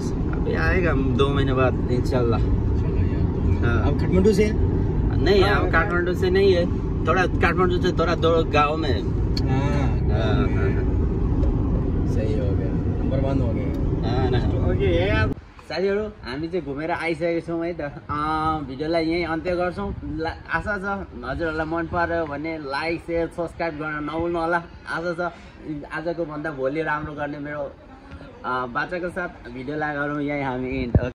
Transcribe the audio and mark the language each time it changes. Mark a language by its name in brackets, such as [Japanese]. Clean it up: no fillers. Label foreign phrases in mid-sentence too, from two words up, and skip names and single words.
[Hindi] अभी आएगा 2 महीने बाद इंशाल्लाह। अब काठमांडू से? नहीं, अब काठमांडू से नहीं है, थोड़ा काठमांडू से थोड़ा 2 गाँव में है। सही हो गया। बर्बाद हो गए ओके यार [Nepali] साथीहरू हामी चाहिँ घुमेर आइसकेको छौँ है त भिडियोलाई यहीँ अन्त्य गर्छौँ आशा छ हजुरहरूलाई मन पर्यो भने [English] like share subscribe [Nepali] गर्न नभुल्नु होला आशा छ आजको भन्दा भोलि राम्रो गर्ने मेरो बाचाको साथ भिडियोलाई गरौँ यहीँ हामी इन्ड